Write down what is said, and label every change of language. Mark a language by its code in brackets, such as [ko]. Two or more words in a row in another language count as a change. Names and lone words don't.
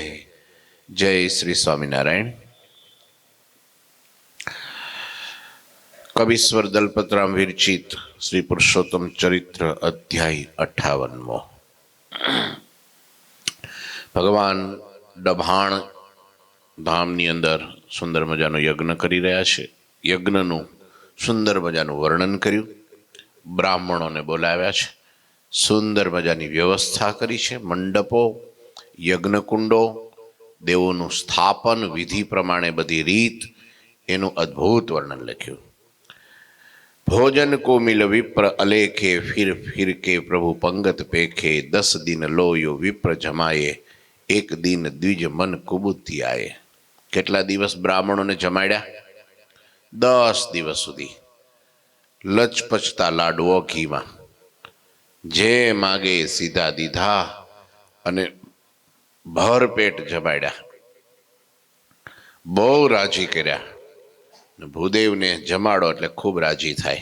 [gu] જય શ્રી સ્વામિનારાયણ। કવિસ્વર દલપતરામ વિરચિત શ્રી પુરુષોત્તમ ચરિત્ર અધ્યાય 58। ભગવાન ડભાણ ધામની અંદર સુંદર મજાનો યજ્ઞ કરી રહ્યા છે। यज्ञનું સુંદર મજાનું વર્ણન કર્યું। બ્રાહ્મણોને બોલાવ્યા છે। સુંદર મજાની વ્યવસ્થા કરી છે। મંડપો, યજ્ઞકુંડો, દેવોનું સ્થાપન, વિધિ પ્રમાણે બધી રીત, એનું અદ્ભુત વર્ણન લખ્યું। [hi] भोजन को मिल विप्र अलेखे फिर फिर के प्रभु पंगत पेखे 10 दिन लोयो विप्र जमाये एक दिन द्विज मन कुबुती आए। [gu] કેટલા દિવસ બ્રાહ્મણોને જમાડ્યા? 10 દિવસ સુધી લચપચતા લાડવો ઘીમાં જે માગે સીધા દીધા અને ભરપેટ જમાડ્યા। બહુ રાજી કર્યા। ભૂદેવને જમાડો એટલે ખૂબ રાજી થાય।